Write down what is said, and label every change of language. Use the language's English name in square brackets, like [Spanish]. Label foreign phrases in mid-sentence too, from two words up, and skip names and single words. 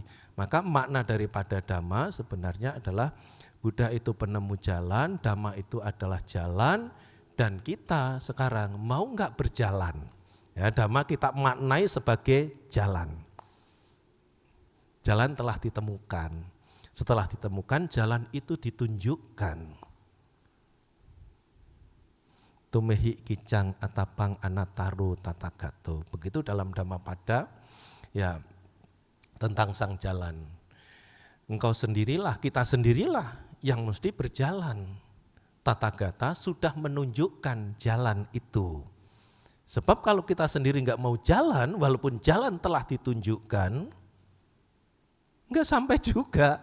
[Indonesian] Maka makna daripada Dhamma sebenarnya adalah Buddha itu penemu jalan, Dhamma itu adalah jalan, dan kita sekarang mau enggak berjalan? Ya, Dhamma kita maknai sebagai jalan. Jalan telah ditemukan. Setelah ditemukan, jalan itu ditunjukkan. [Pali] Tumehi kicang atapang anataru tatagato. [Indonesian] Begitu dalam Dhammapada ya tentang sang jalan. Engkau sendirilah, kita sendirilah yang mesti berjalan. Tathagata sudah menunjukkan jalan itu. Sebab kalau kita sendiri enggak mau jalan, walaupun jalan telah ditunjukkan, enggak sampai juga.